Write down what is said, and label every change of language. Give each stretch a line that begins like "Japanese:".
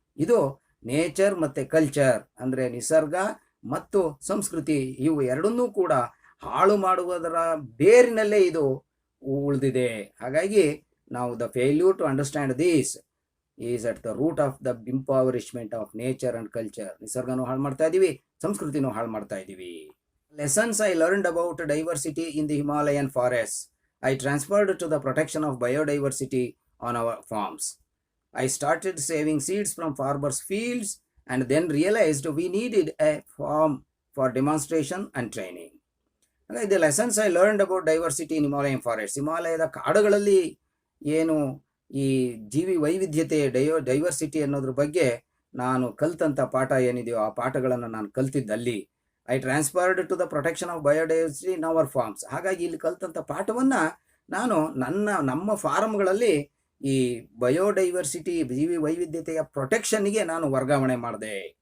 Kannada: ಇದು ನೇಚರ್ ಮತ್ತು ಕಲ್ಚರ್ ಅಂದರೆ ನಿಸರ್ಗ ಮತ್ತು ಸಂಸ್ಕೃತಿ, ಇವು ಎರಡನ್ನೂ ಕೂಡ ಹಾಳು ಮಾಡುವುದರ ಬೇರಿನಲ್ಲೇ ಇದು ಉಳಿದಿದೆ. ಹಾಗಾಗಿ ನಾವು
English: The failure to understand these is at the root of the impoverishment of nature and culture.
Kannada: ನಿಸರ್ಗನೂ ಹಾಳು ಮಾಡ್ತಾ ಇದ್ದೀವಿ,
English: ಸಂಸ್ಕೃತಿನೂ ಹಾಳು ಮಾಡ್ತಾ ಇದ್ದೀವಿ. Lessons I learned about diversity in the Himalayan forest. I transferred to the protection of biodiversity on our farms. I started saving seeds from farmers' fields and then realized we needed a farm for demonstration and training. The lessons I learned about diversity in Himalayan forests.
Kannada: ಹಿಮಾಲಯದ ಕಾಡುಗಳಲ್ಲಿ ಏನು ಈ ಜೀವಿ ವೈವಿಧ್ಯತೆ diversity ಅನ್ನೋದ್ರ ಬಗ್ಗೆ ನಾನು ಕಲ್ತಂಥ ಪಾಠ ಏನಿದೆಯೋ ಆ ಪಾಠಗಳನ್ನು ನಾನು ಕಲ್ತಿದ್ದಲ್ಲಿ
English: I transferred to the protection of biodiversity in our farms.
Kannada: ಹಾಗಾಗಿ ಇಲ್ಲಿ ಕಲ್ತಂಥ ಪಾಠವನ್ನು ನಾನು ನಮ್ಮ ಫಾರ್ಮ್ಗಳಲ್ಲಿ ಈ ಬಯೋಡೈವರ್ಸಿಟಿ ಜೀವಿ ವೈವಿಧ್ಯತೆಯ ಪ್ರೊಟೆಕ್ಷನ್ಗೆ ನಾನು ವರ್ಗಾವಣೆ ಮಾಡಿದೆ.